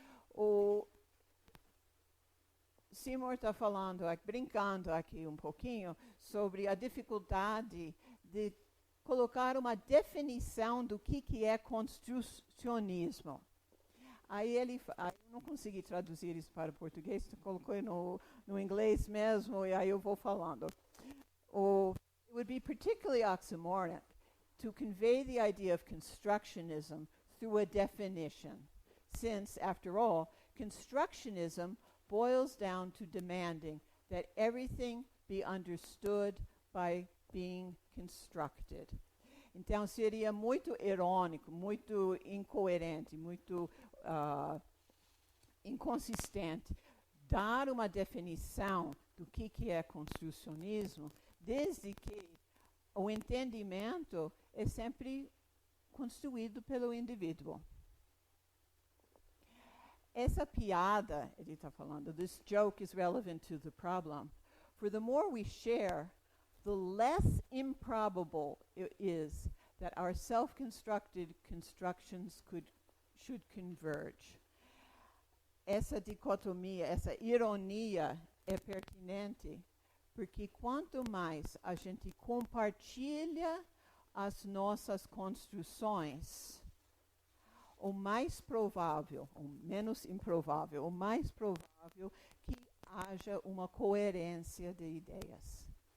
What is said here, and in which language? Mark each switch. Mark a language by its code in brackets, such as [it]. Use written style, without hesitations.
[pt] O Seymour está falando, brincando aqui um pouquinho, sobre a dificuldade de colocar uma definição do que é construcionismo. Aí eu não consegui traduzir isso para o português, colocou no inglês mesmo, e aí eu vou falando. [en] It would be particularly oxymoronic to convey the idea of constructionism through a definition, since, after all, constructionism boils down to demanding that everything be understood by being constructed. [pt] Então, seria muito irônico, muito incoerente, muito inconsistente dar uma definição do que é construcionismo, desde que o entendimento é sempre construído pelo indivíduo. Essa piada, ele está falando, [en] this joke is relevant to the problem. For the more we share, the less improbable it is that our self-constructed constructions should converge. [pt] Essa dicotomia, essa ironia é pertinente, porque quanto mais a gente compartilha as nossas construções, o mais provável, ou menos improvável, o mais provável que haja uma coerência de ideias.